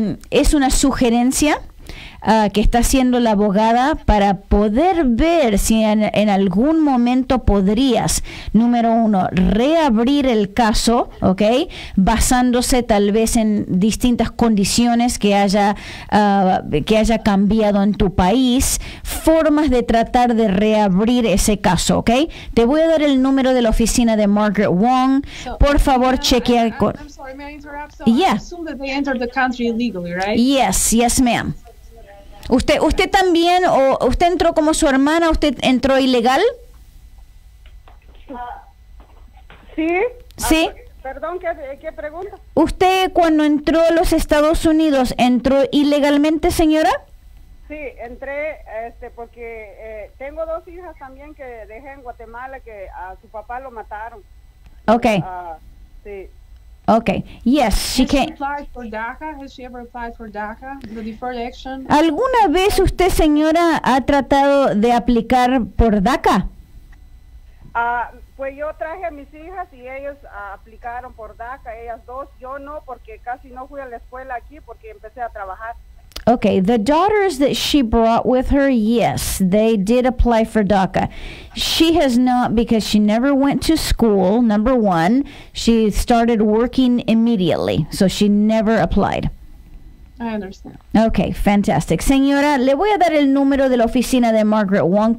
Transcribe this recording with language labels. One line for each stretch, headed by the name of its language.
Spanish: Es una sugerencia que está haciendo la abogada para poder ver si en algún momento podrías, número 1, reabrir el caso, ¿ok? Basándose tal vez en distintas condiciones que haya cambiado en tu país, formas de tratar de reabrir ese caso, ¿ok? Te voy a dar el número de la oficina de Margaret Wong. Por favor, chequea.
English: I'm sorry, may I interrupt? So Yeah. I assume that they entered the country illegally, right? Yes, ma'am.
Spanish: ¿Usted también, o usted entró como su hermana, usted entró ilegal? Sí. Sí. Perdón, ¿qué pregunta? ¿Usted cuando entró a los Estados Unidos entró ilegalmente, señora? Sí, entré porque tengo 2 hijas también que dejé en Guatemala que a su papá lo mataron. Ok. Sí.
English: Okay. Yes, she Has she can. applied for DACA? Has she ever applied for DACA, the deferred action?
Spanish: ¿Alguna vez usted, señora, ha tratado de aplicar por DACA? Pues yo traje a mis hijas y ellos aplicaron por DACA, ellas dos. Yo no, porque casi no fui a la escuela aquí porque empecé a trabajar.
English: Okay, the daughters that she brought with her, yes, they did apply for DACA. She has not, because she never went to school, number one. She started working immediately, so she never applied. I understand. Okay, fantastic.
Spanish: Señora, le voy a dar el número de la oficina de Margaret Wong.